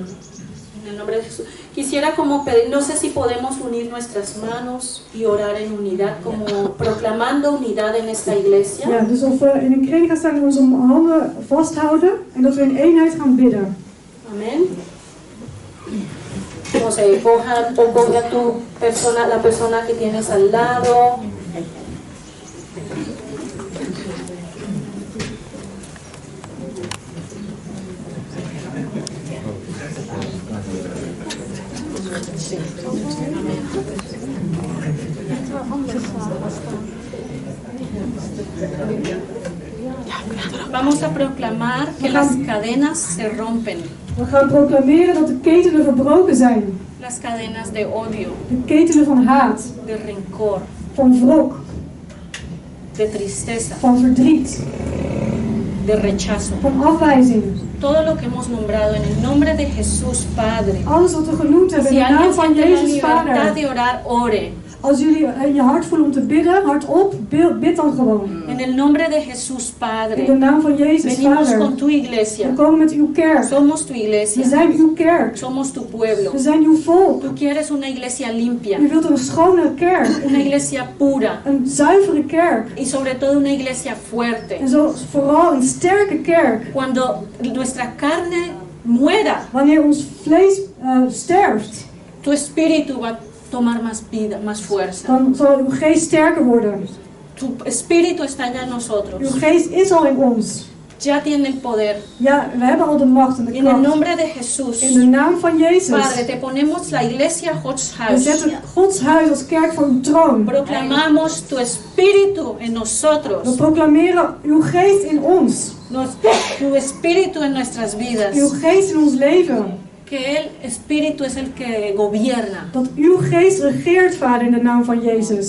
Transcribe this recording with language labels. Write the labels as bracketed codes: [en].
[es] En el nombre de Jesús. Quisiera como pedir, no sé si podemos unir nuestras manos y orar en unidad, como proclamando unidad en esta iglesia. [nl] Ja, dus of we in een kring gaan staan en onze handen vasthouden en dat we in eenheid gaan bidden. [es] Amen. No sé, coge a tu persona, la persona que tienes al lado. Vamos a proclamar que las cadenas se rompen. [nl] We gaan proclameren dat de ketenen verbroken zijn. [es] Las cadenas de odio. [nl] De ketenen van haat. [es] De rencor. [nl] Van wrok. [es] De tristeza. [nl] Van verdriet. [es] De rechazo. [nl] Van afwijzing. [es] Todo lo que hemos nombrado en el nombre de Jesús Padre. [nl] Alles wat we genoemd hebben in de naam van Jezus Vader. [es] De orar, ore. [nl] Als jullie je hart voelen om te bidden, hardop, bid dan gewoon. [es] En el nombre de Jesús Padre. [nl] In de naam van Jezus [es] Venimos [nl] Vader. [es] con tu iglesia. [nl] We komen met uw kerk. [es] Somos tu iglesia. [nl] We zijn uw kerk. [es] Somos tu pueblo. [nl] We zijn uw volk. [es] Tú quieres una iglesia limpia. [nl] U wilt een schone kerk. [es] Una iglesia pura. [nl] Een zuivere kerk. [es] Y sobre todo una iglesia fuerte. [nl] En zo vooral een sterke kerk. [es] Cuando nuestra carne muera. [nl] Wanneer ons vlees sterft. [es] Tu espíritu va tomar más vida, más fuerza. [nl] Dan zal uw geest sterker worden. [es] Tu espíritu está ya en nosotros. [nl] Uw geest is al in ons. [es] Ya tiene el poder. [nl] Ja, we hebben al de macht en de [es] En el [nl] kracht. [es] nombre de Jesús. [nl] In de naam van Jezus. [es] Padre, te ponemos la iglesia Gods [nl] We [en] House. [nl] zetten Gods huis als kerk voor uw troon. [es] Proclamamos tu espíritu en [nl] We [es] nosotros. [nl] proclameren uw geest in ons. [es] Tu espíritu en nuestras vidas. [nl] Uw geest in ons leven. [es] Que el espíritu es el que gobierna. [nl] Dat uw geest regeert, Vader, in de naam van Jezus.